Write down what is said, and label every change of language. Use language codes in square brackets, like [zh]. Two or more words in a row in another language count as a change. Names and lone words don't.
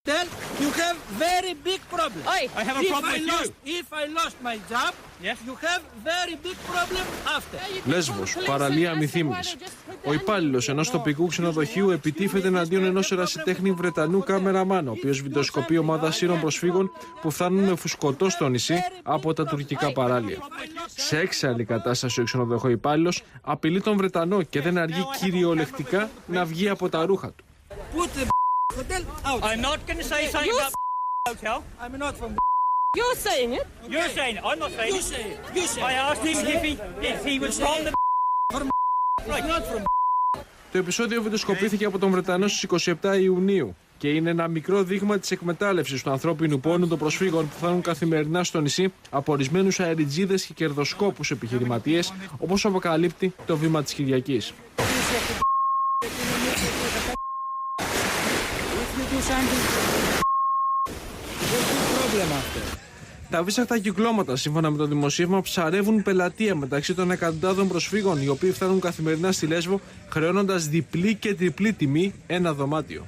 [en] You have very big problem. I have a problem with you. If I lost my job, Yes. you have very big problem after. [el] Λέσβος, παραλία Αμυθύμνης. Ο υπάλληλος ενός τοπικού ξενοδοχείου επιτίθεται εναντίον ενός ερασιτέχνη Βρετανού κάμεραμάν, ο οποίος βιντεοσκοπεί ομάδα σύρων προσφύγων που φτάνουν με φουσκωτό στο νησί από τα τουρκικά παράλια. Σε έξαλλη κατάσταση ο ξενοδοχείο υπάλληλος απειλεί τον Βρετανό και δεν αργεί κυριολεκτικά να βγει από τα ρούχα του. [en] Put the hotel out. I'm not going to say something about hotel. I'm not from. You're saying it? You're saying it. I'm not saying You it. say it. You say I it. asked him if he was from the. It's not from. [el] Το επεισόδιο βιντεοσκοπήθηκε από τον Βρετανό στις 27 Ιουνίου και είναι ένα μικρό δείγμα της εκμετάλλευσης του ανθρώπινου πόνου των προσφύγων που φτάνουν καθημερινά στο νησί από ορισμένους αεριτζίδες και κερδοσκόπους επιχειρηματίες, όπως αποκαλύπτει το Βήμα της Κυριακής. Τα βίσαχτα κυκλώματα, σύμφωνα με το δημοσίευμα, ψαρεύουν πελατεία μεταξύ των εκατοντάδων προσφύγων, οι οποίοι φτάνουν καθημερινά στη Λέσβο, χρεώνοντας διπλή και τριπλή τιμή ένα δωμάτιο.